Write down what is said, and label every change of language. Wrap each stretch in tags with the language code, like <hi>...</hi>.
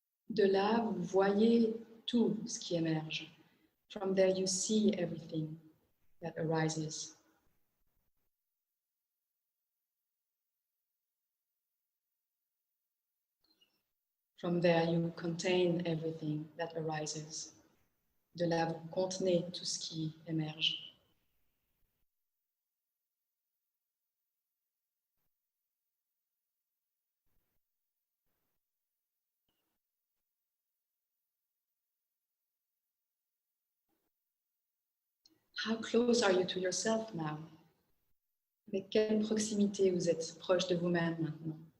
<fr>De là, vous voyez tout ce qui émerge.</fr> <en>From there, you see everything that arises. From there, you contain everything that arises.</en> <fr>De là, vous contenez tout ce qui émerge.</fr> <en>How close are you to yourself now?</en> <fr>Avec quelle proximité vous êtes proche de vous-même maintenant?</fr>